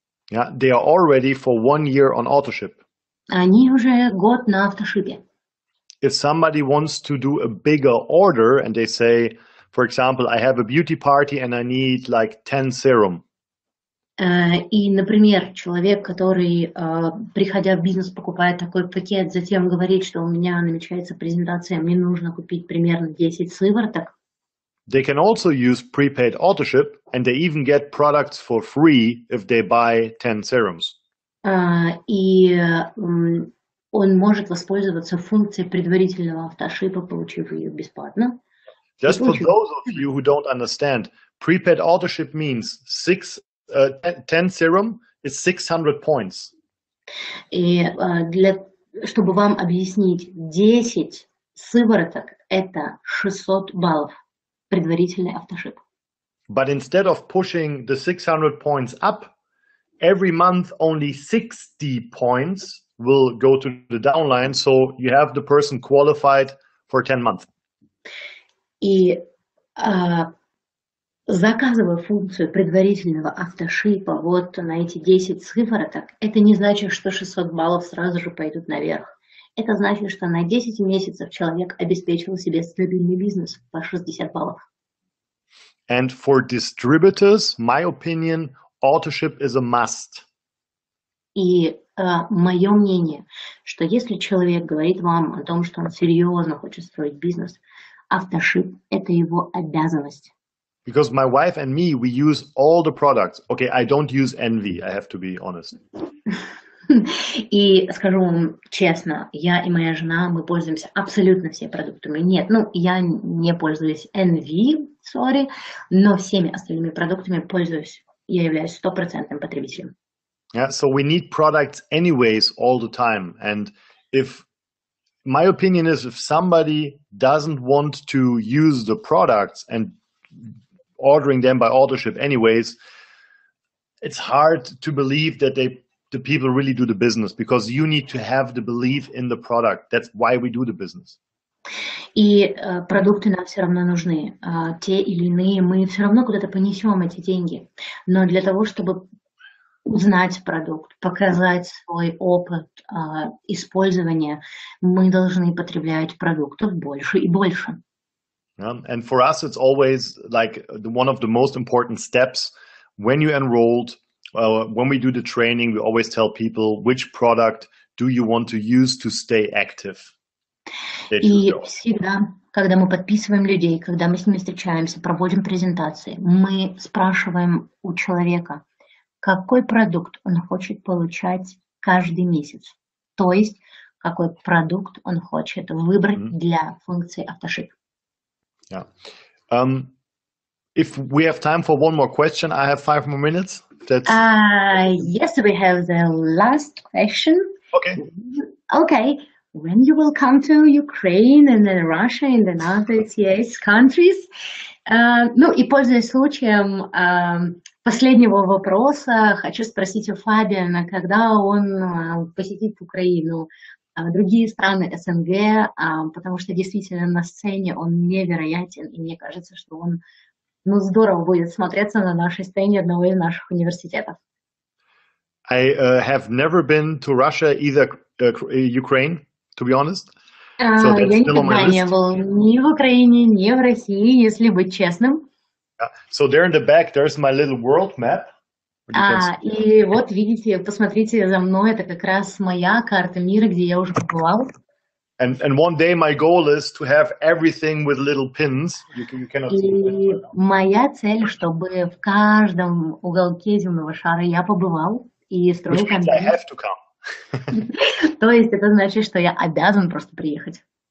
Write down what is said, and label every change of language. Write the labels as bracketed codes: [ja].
[en] yeah, they are already for 1 year on authorship. [ru] Они уже год на автошипе. [en] If somebody wants to do a bigger order and they say, for example, I have a beauty party and I need like 10 serum. [ru] И, например, человек, который, приходя в бизнес, покупает такой пакет, затем говорит, что у меня намечается презентация, мне нужно купить примерно 10 сывороток. [en] They can also use prepaid authorship, and they even get products for free if they buy 10 serums. [ru] И он может воспользоваться функцией предварительного автошипа, получив ее бесплатно. [en] Just for those of you who don't understand, prepaid authorship means 10 serum is 600 points. [ru] И чтобы вам объяснить, 10 сывороток – это 600 баллов. Предварительный автошип. [en] But instead of pushing the 600 points up, every month only 60 points will go to the downline, so you have the person qualified for 10 months. [ru] И заказывая функцию предварительного автошипа вот на эти 10 сывороток, это не значит, что 600 баллов сразу же пойдут наверх. Это значит, что на 10 месяцев человек обеспечил себе стабильный бизнес по 60 баллов. [en] And for distributors, my opinion, authorship is a must. [ru] И мое мнение, что если человек говорит вам о том, что он серьезно хочет строить бизнес, автошип – это его обязанность. [en] Because my wife and me, we use all the products. Okay, I don't use Envy, I have to be honest. [ru] И скажу вам честно, я и моя жена, мы пользуемся абсолютно всеми продуктами. Нет, я не пользуюсь NV, sorry, но всеми остальными продуктами пользуюсь. Я являюсь 100% потребителем. [en] Yeah, so we need products anyways all the time. And if my opinion is, if somebody doesn't want to use the products and ordering them by authorship anyways, it's hard to believe that the people really do the business, because you need to have the belief in the product. That's why we do the business. [ru] И продукты нам все равно нужны. Те или иные, мы все равно куда-то понесем эти деньги. Но для того, чтобы узнать продукт, показать свой опыт использования, мы должны потреблять продуктов больше и больше. [en] And for us, it's always like one of the most important steps when you enrolled. When we do the training, we always tell people which product do you want to use to stay active. [ru] И всегда, когда мы подписываем людей, когда мы с ними встречаемся, проводим презентации, мы спрашиваем у человека, какой продукт он хочет получать каждый месяц. То есть, какой продукт он хочет выбрать для функции автошип. [en] Yeah. If we have time for one more question, I have 5 more minutes. Yes, we have the last question. Okay. When you will come to Ukraine and then Russia and then other CIS countries? [ru] И пользуясь случаем последнего вопроса, хочу спросить у Фабиана, когда он посетит Украину, другие страны СНГ, потому что действительно на сцене он невероятен, и мне кажется, что он здорово будет смотреться на нашей сцене одного из наших университетов. [en] I have never been to Russia, either Ukraine, to be honest. So [ru] я никогда не был ни в Украине, ни в России, если быть честным. [en] So there in the back, there's my little world map. [ru] И вот видите, посмотрите за мной, это как раз моя карта мира, где я уже побывал. [en] And one day my goal is to have everything with little pins. You cannot see [ru] И моя цель, чтобы в каждом уголке земного шара я побывал и строил контент. То есть это значит, что я обязан просто приехать.